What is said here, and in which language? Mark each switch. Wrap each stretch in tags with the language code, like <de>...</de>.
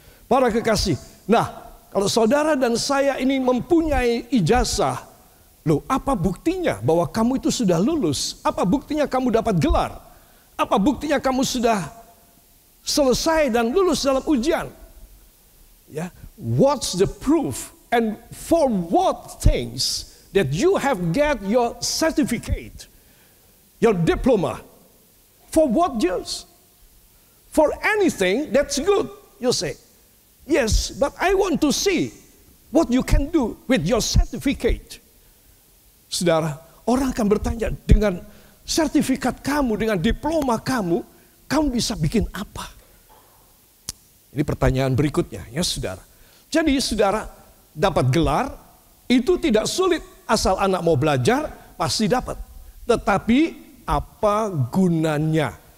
<id>Para kekasih, nah kalau saudara dan saya ini mempunyai ijazah, loh apa buktinya bahwa kamu itu sudah lulus? Apa buktinya kamu dapat gelar? Apa buktinya kamu sudah selesai dan lulus dalam ujian?</id> <en>Ya, what's the proof and for what things that you have get your certificate, your diploma? For what use? For anything that's good, you say. Yes, but I want to see what you can do with your certificate.</en> <id>Saudara, orang akan bertanya, dengan sertifikat kamu, dengan diploma kamu, kamu bisa bikin apa? Ini pertanyaan berikutnya ya saudara. Jadi saudara dapat gelar, itu tidak sulit. Asal anak mau belajar, pasti dapat. Tetapi apa gunanya?</id>